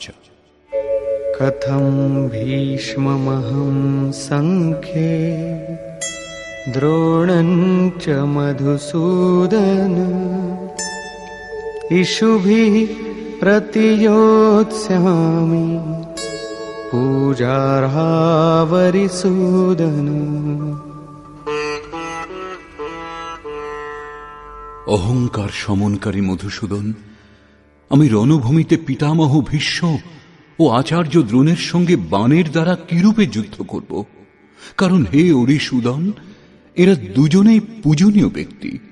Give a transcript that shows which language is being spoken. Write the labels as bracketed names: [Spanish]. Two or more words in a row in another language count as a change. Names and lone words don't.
[Sanskrit] कथं भीष्ममहं संख्ये द्रोणं च मधुसूदन इषुभिः प्रतियोत्स्यामि पूजार्हावरिसूदन। [Bangla] অহংকার সমনকারী মধুসূদন, আমি রণভূমিতে পিতামহ ভীষ্ম ও আচার্য দ্রোণের সঙ্গে বাণের দ্বারা কিরূপে যুদ্ধ করব? কারণ হে অরিসূদন, এরা দুজনেই পূজনীয় ব্যক্তি।